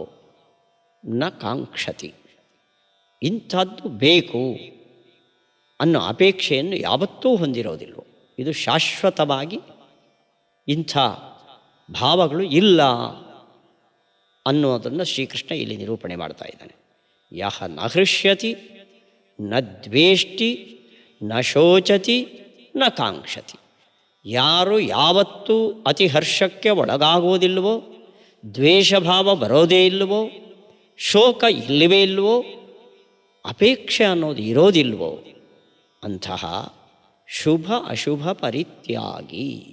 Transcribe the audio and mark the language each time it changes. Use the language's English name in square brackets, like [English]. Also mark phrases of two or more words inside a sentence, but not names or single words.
[Sanskrit] ನ ಕಾಂಕ್ಷತಿ, [Kannada] ಇಂಥದ್ದು ಬೇಕು ಅನ್ನೋ ಅಪೇಕ್ಷೆಯನ್ನು ಯಾವತ್ತೂ ಹೊಂದಿರೋದಿಲ್ವೋ. ಇದು ಶಾಶ್ವತವಾಗಿ ಇಂಥ ಭಾವಗಳು ಇಲ್ಲ ಅನ್ನೋದನ್ನು ಶ್ರೀಕೃಷ್ಣ ಇಲ್ಲಿ ನಿರೂಪಣೆ ಮಾಡ್ತಾ ಇದ್ದಾನೆ. [Sanskrit] ಯಹ ನ ಹೃಷ್ಯತಿ ನ ದ್ವೇಷ್ಟಿ ನ ಶೋಚತಿ ನ ಕಾಂಕ್ಷತಿ, [Kannada] ಯಾರು ಯಾವತ್ತೂ ಅತಿಹರ್ಷಕ್ಕೆ ಒಳಗಾಗೋದಿಲ್ವೋ, ದ್ವೇಷಭಾವ ಬರೋದೇ ಇಲ್ಲವೋ, ಶೋಕ ಇಲ್ಲವೇ ಇಲ್ಲವೋ, ಅಪೇಕ್ಷೆ ಅನ್ನೋದು ಇರೋದಿಲ್ವೋ, ಅಂತಹ [Sanskrit] ಶುಭ ಅಶುಭ ಪರಿತ್ಯಾಗಿ.